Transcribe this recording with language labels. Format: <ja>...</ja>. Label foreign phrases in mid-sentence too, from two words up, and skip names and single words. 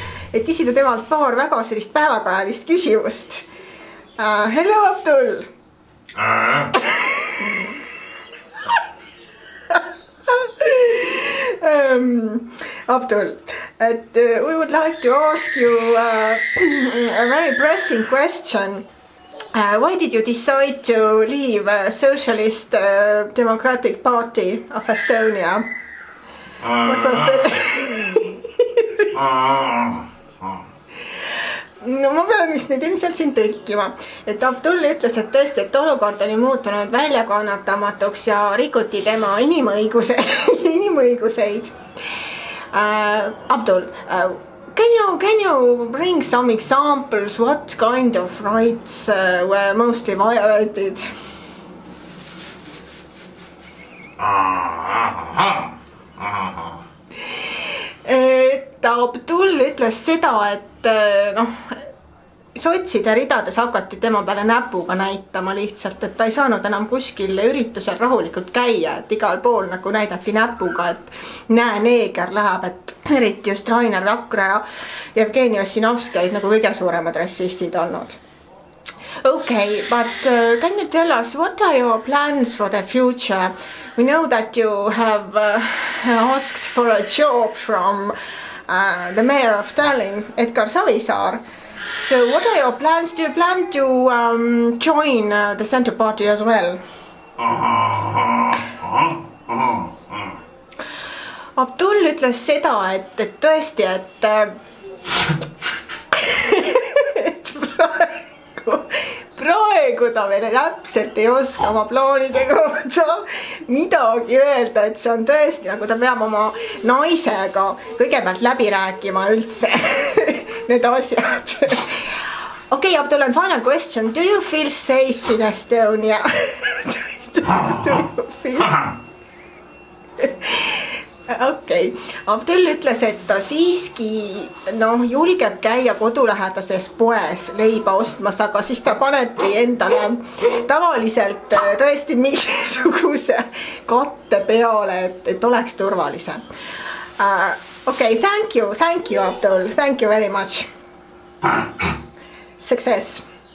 <et>et küsida temalt paar väga sellist päevapäevist küsimust.</et> <en>Hello, Abdul! Abdul, we would like to ask you a very pressing question. Why did you decide to leave Socialist Democratic Party of Estonia? What was</en> <et>No ma pean vist nüüd ilmselt siin tõlkima, et Abdul ütles, et tõesti, et olukord oli muutunud väljakannatamatuks ja rikuti tema inimõiguseid.</et> <en>Abdul, can you bring some examples what kind of rights were mostly violated?</en> <et>Et Abdul ütles seda, et sotside ridades hakati tema peale näpuga näitama lihtsalt, et ta ei saanud enam kuskil üritusel rahulikult käia, et igal pool nagu näidati näpuga, et näe, neeger läheb, et eriti just Rainer Vakra ja Jevgeni Ossinovski olid nagu kõige suuremad rassistid olnud.</et> <en>Okay, but can you tell us what are your plans for the future? We know that you have asked for a job from the mayor of Tallinn, Edgar Savisaar. So what are your plans? Do you plan to join the Centre Party as well?</en> <et>Abdul ütles seda, et tõesti, et praegu ta veel täpselt ei oska oma plaanide kohta midagi öelda, et see on tõesti, nagu ta peab oma naisega kõigepealt läbi rääkima üldse need asjad.</et> <en>Okay, Abdul, and final question. Do you feel safe in Estonia? Do you feel... Okay.</en> <et>Abdul ütles, et ta siiski julgeb käia kodulähedases poes leiba ostmas, aga siis ta panebki endale tavaliselt tõesti mingisuguse katte peale, et oleks turvalisem.</et> <en>Okay, thank you, Abdul. Thank you very much. Success.</en>